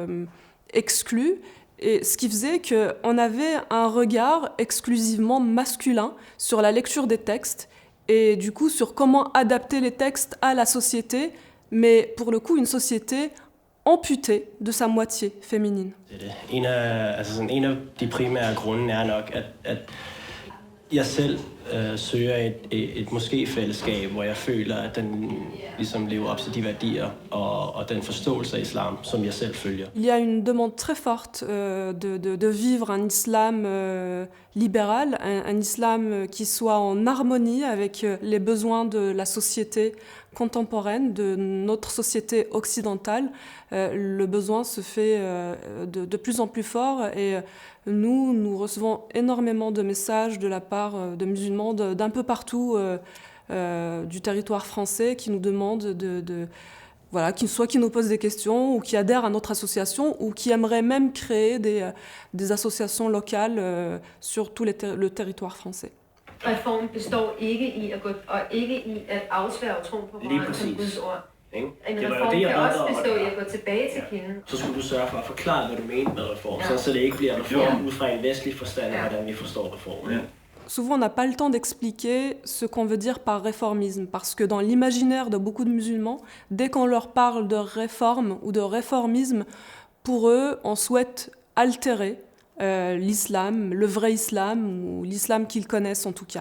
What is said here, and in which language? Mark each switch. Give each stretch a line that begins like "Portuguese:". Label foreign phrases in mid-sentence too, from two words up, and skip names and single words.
French: exclu, et ce qui faisait qu'on avait un regard exclusivement masculin sur la lecture des textes et du coup sur comment adapter les textes à la société, mais pour le coup une société amputée de sa moitié féminine.
Danish: En af de primære grunde er nok, at jeg selv søger et moskefællesskab, hvor jeg føler, at den ligesom lever op til de værdier og den forståelse af islam, som jeg selv følger.
French: Il y a une demande très forte de vivre un islam libéral, un islam qui soit en harmonie avec les besoins de la société contemporaine, de notre société occidentale. Le besoin se fait de plus en plus fort et nous recevons énormément de messages de la part de musulmans d'un peu partout du territoire français qui nous demandent voilà, qui nous posent des questions ou qui adhèrent à notre association ou qui aimeraient même créer des associations locales sur tout le territoire français.
Danish: Reform består ikke i at gå og ikke i at afsværge troen på Koranen som Guds ord. En reform kan også bestå i at gå tilbage til kilden. Så skulle du sørge for at forklare, hvad du mener med reform, så det ikke bliver reform ud fra en vestlig forstand, hvordan vi forstår reformen.
French: Souvent, on n'a pas le temps d'expliquer ce qu'on veut dire par réformisme, parce que dans l'imaginaire de beaucoup de musulmans, dès qu'on leur parle de réforme ou de réformisme, pour eux, on souhaite altérer l'islam, le vrai islam, ou l'islam qu'ils connaissent en tout cas.